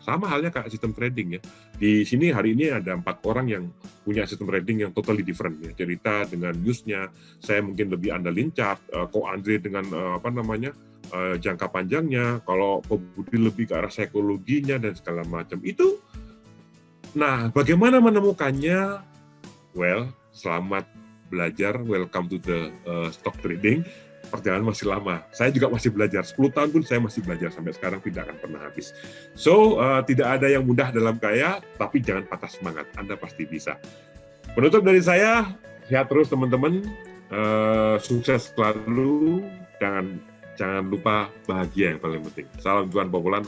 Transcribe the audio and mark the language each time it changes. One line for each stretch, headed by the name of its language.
Indonesian: Sama halnya kayak sistem trading ya. Di sini hari ini ada 4 orang yang punya sistem trading yang
English: totally different
Indonesian: ya. Cerita dengan newsnya, saya mungkin lebih andalin chart, Ko Andre dengan jangka panjangnya, kalau Ko Budi lebih ke arah psikologinya dan segala macam. Itu nah, bagaimana menemukannya? Well, selamat belajar.
English: Welcome to the stock trading.
Indonesian: Perjalanan masih lama. Saya juga masih belajar. 10 tahun pun saya masih belajar. Sampai sekarang tidak akan pernah habis. So, tidak ada yang mudah dalam kaya, tapi jangan patah semangat. Anda pasti bisa. Penutup dari saya, sehat terus teman-teman. Sukses selalu. Jangan lupa bahagia yang paling penting. Salam Tuan Popolan.